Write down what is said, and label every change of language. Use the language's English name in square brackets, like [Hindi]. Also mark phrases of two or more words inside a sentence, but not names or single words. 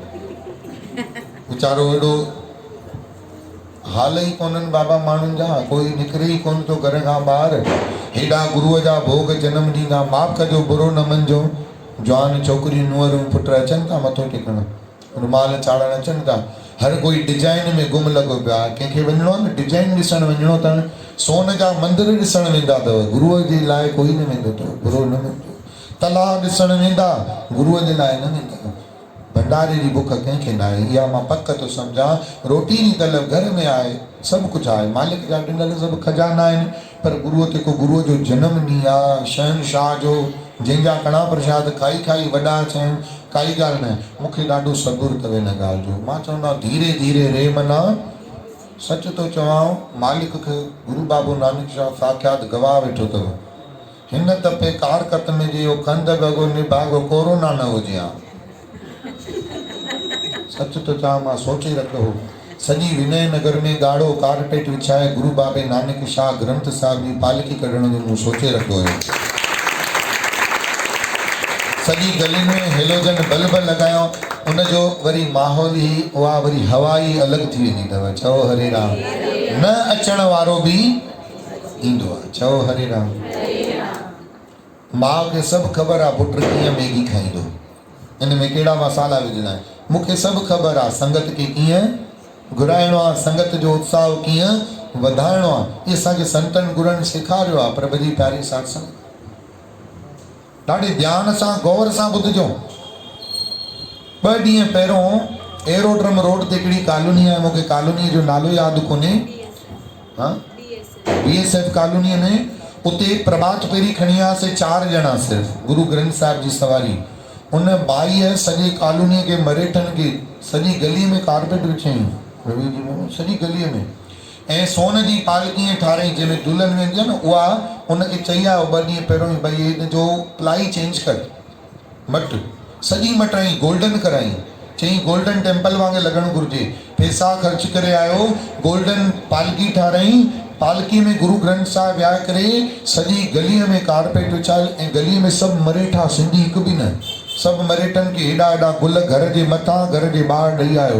[Sindhi] वीचारो हेॾो हाल ई कोन्हनि बाबा माण्हुनि जा, कोई निकिरे ई कोन थो घर खां ॿाहिरि। हेॾा गुरूअ जा भोग जनम ॾींदा, माफ़ कजो बुरो न मञिजो। जवान छोकिरियूं नुंहरूं पुट अचनि था मथो टेकण, रुमाल चाढ़ण अचनि था, हर कोई डिजाइन में गुम लॻो पियो आहे। कंहिंखे वञिणो आहे न डिजाइन ॾिसणु वञिणो अथनि, सोन जा मंदर ॾिसणु वेंदा अथव, गुरूअ जे लाइ कोई न वेंदो अथव, बुरो न मञिजो। तलाउ ॾिसणु वेंदा, गुरूअ जे लाइ न वेंदा। भंडारे जी बुख कंहिंखे न आहे, इहा मां पक थो सम्झां। रोटी जी तलब घर में आहे, सभु कुझु आहे, मालिक जा ॾिनल सभु खजाना आहिनि, पर गुरूअ ते को गुरूअ जो जनम ॾींहुं आहे, शहनशाह जो, जंहिंजा कड़ा प्रसाद खाई खाई वॾा थियनि, काई ॻाल्हि न। मूंखे ॾाढो सबुरु अथव हिन ॻाल्हि जो। मां चवंदो [Hindi] धीरे धीरे रे मना, [Sindhi] सच थो चवां, मालिक खे गुरू बाबू नानक शाह साक्षात गवाह वेठो अथव। हिन दफ़े कारकत में जो खंद बगो निभागो कोरोना न हुजे हा। सच तो चवां, मां सोचे रखियो हो, सॼी विनय नगर में ॻाढ़ो कारपेट विछाए गुरू बाबे नानक शाह ग्रंथ साहिब जी पालकी कढण जो मूं सोचे रखियो हुयो। सॼी गलियुनि में हेलोजन बल्ब लॻायो, उनजो वरी माहौल ई उहा वरी हवा ई अलॻि थी वेंदी अथव। चओ हरे राम। न अचण वारो बि ईंदो आहे। चओ हरे राम। माउ खे सभु ख़बर आहे पुटु कीअं मैगी खाईंदो, इन में कहिड़ा मसाला विझणा आहिनि, मूंखे सभु ख़बर आहे संगत खे कीअं घुराइणो आहे, संगत जो उत्साह कीअं वधाइणो आहे। इहे असांखे संतनि गुरुनि सेखारियो आहे। प्रभु जी प्यारी सत्संग ॾाढे ध्यान सां गौर सां ॿुधिजो। 2 ॾींहं पहिरियों एरोड्रम रोड ते हिकिड़ी कॉलोनी आहे, मूंखे कॉलोनीअ जो नालो यादि कोन्हे, BSF कॉलोनीअ में, उते प्रभात फेरी खणी आयासीं 4 ॼणा सिर्फ़ु, गुरू ग्रंथ साहिब जी सवारी। उन बाईअ सॼी कॉलोनीअ खे मरेठनि खे सॼी गलीअ में कारपेट विछाईं, रवि जी सॼी गलीअ में, ऐं सोन जी पालकी ठाराई जंहिंमें दुल्हन वेंदी आहे न, उहा उनखे चई आयो 2 ॾींहं पहिरियों भई हिन जो [English] ply change [Sindhi] कर, मट सॼी मटाई, गोल्डन कराई। चई गोल्डन टेम्पल वांगुरु लॻणु घुरिजे। पैसा ख़र्च करे आयो, गोल्डन पालकी ठाराई, पालकी में गुरू ग्रंथ साहिब विया करे सॼी गलीअ में कारपेट विछायल, ऐं गलीअ में सभु मरेठा, सिंधी हिकु बि न, सभु मरेठनि खे हेॾा हेॾा गुल घर जे मथां घर जे ॿाहिरि ॾेई आयो।